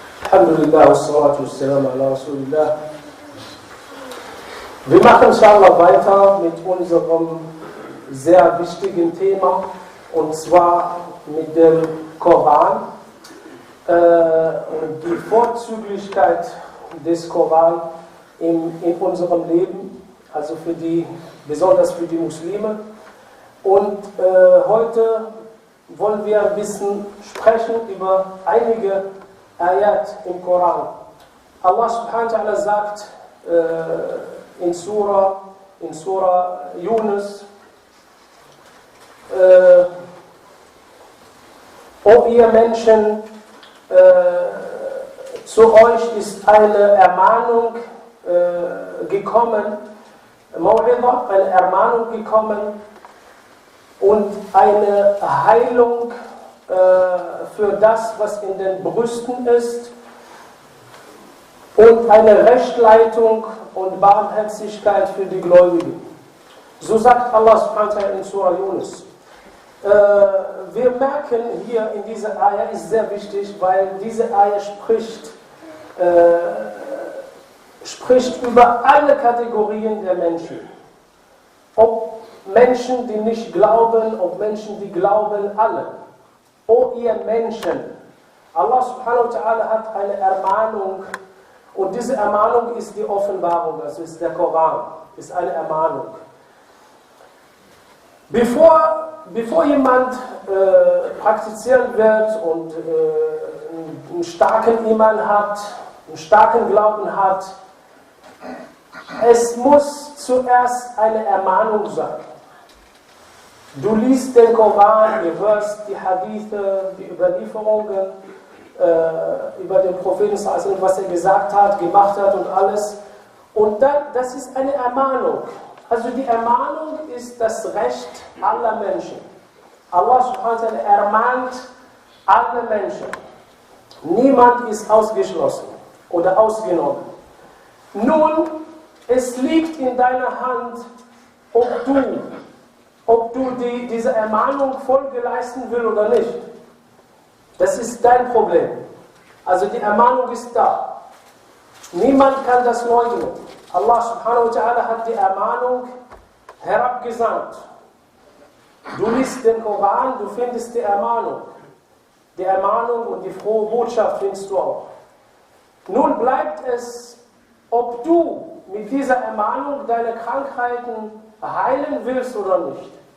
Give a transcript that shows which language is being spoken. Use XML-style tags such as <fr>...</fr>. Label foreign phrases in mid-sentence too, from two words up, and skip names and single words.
<ar>الحمد لله، والصلاة والسلام على رسول الله.</ar> <de>Wir machen inshallah weiter mit unserem sehr wichtigen Thema, und zwar mit dem Koran und die Vorzüglichkeit des Koran in unserem Leben, also besonders für die Muslime. Und heute wollen wir ein bisschen sprechen über einige Ayat im Koran.</de> <ar>الله سبحانه وتعالى</ar> <de>sagt in Surah Yunus, O ihr Menschen, zu euch ist eine Ermahnung gekommen, eine Ermahnung gekommen und eine Heilung für das, was in den Brüsten ist, und eine Rechtleitung und Barmherzigkeit für die Gläubigen. So sagt</de> <ar>الله سبحانه وتعالى</ar> <de>in Surah Yunus. Wir merken hier in dieser Ayah, ist sehr wichtig, weil diese Ayah spricht über alle Kategorien der Menschen. Ob Menschen, die nicht glauben, ob Menschen, die glauben, alle. O ihr Menschen,</de> <ar>الله سبحانه وتعالى</ar> <de>hat eine Ermahnung, und diese Ermahnung ist die Offenbarung, also ist der Koran, ist eine Ermahnung. Bevor jemand praktizieren wird und einen starken Iman hat, einen starken Glauben hat, es muss zuerst eine Ermahnung sein. Du liest den Koran, du hörst die Hadithe, die Überlieferungen über den Propheten, was er gesagt hat, gemacht hat und alles. Und dann, das ist eine Ermahnung. Also die Ermahnung ist das Recht aller Menschen.</de> <ar>الله سبحانه وتعالى</ar> <de>ermahnt alle Menschen. Niemand ist ausgeschlossen oder ausgenommen. Nun, es liegt in deiner Hand, ob du diese Ermahnung Folge leisten willst oder nicht. Das ist dein Problem. Also die Ermahnung ist da. Niemand kann das leugnen.</de> <ar>الله سبحانه وتعالى</ar> <de>hat die Ermahnung herabgesandt. Du liest den Koran, du findest die Ermahnung. Die Ermahnung und die frohe Botschaft findest du auch. Nun bleibt es, ob du mit dieser Ermahnung deine Krankheiten heilen willst oder nicht.</de>